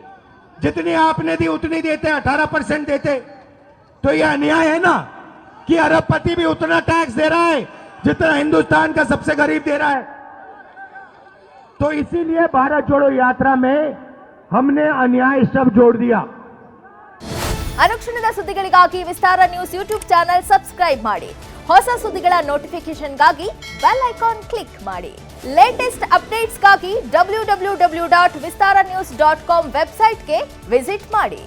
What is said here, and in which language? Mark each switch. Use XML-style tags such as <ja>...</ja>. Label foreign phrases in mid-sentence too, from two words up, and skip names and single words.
<hi>जितनी आपने दी उतनी देते, 18% देते। तो ये अन्याय है ना कि अरबपति भी उतना टैक्स दे रहा है जितना हिंदुस्तान का सबसे गरीब दे रहा है। तो इसीलिए भारत जोड़ो यात्रा में हमने अन्याय शब्द जोड़ दिया।</hi> <kn>ಅನುಕ್ಷಣದ ಸುದ್ದಿಗಳಿಗಾಗಿ ವಿಸ್ತಾರ ನ್ಯೂಸ್</kn> <en>YouTube channel subscribe</en> <kn>ಮಾಡಿ. ಹೊಸ ಸುದ್ದಿಗಳ ನೋಟಿಫಿಕೇಶನ್ಗಾಗಿ</kn> <en>bell icon click</en> <kn>ಮಾಡಿ.</kn> <en>latest updates</en> <kn>www.vistaranews.com</kn> <en>website visit</en> <kn>ಮಾಡಿ.</kn>